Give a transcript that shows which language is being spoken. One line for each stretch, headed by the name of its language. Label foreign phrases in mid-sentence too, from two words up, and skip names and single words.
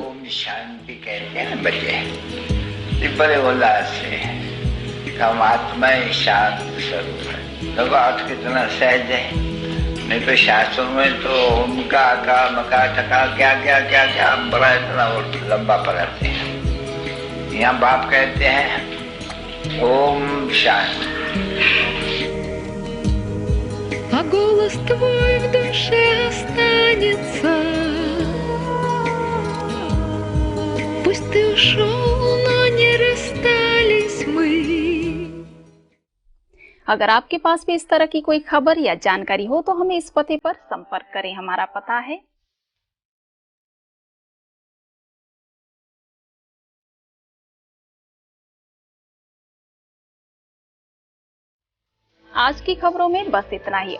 Hindi: ओम शांति कहते हैं बच्चे, बड़े उल्लास से हम आत्मा शांत स्वरूप है। तो बात कितना सहज है, नहीं तो शास्त्रों में तो उनका का मका टका क्या क्या क्या क्या बड़ा इतना लंबा पढ़ाते हैं। यहाँ बाप कहते हैं ओम शांति।
Russian: А голос твой в душе останется. Пусть ты ушел, но не расстались мы.
Hindi: अगर आपके पास भी इस तरह की कोई खबर या जानकारी हो तो हमें इस पते पर संपर्क करें। हमारा पता है आज की खबरों में बस इतना ही।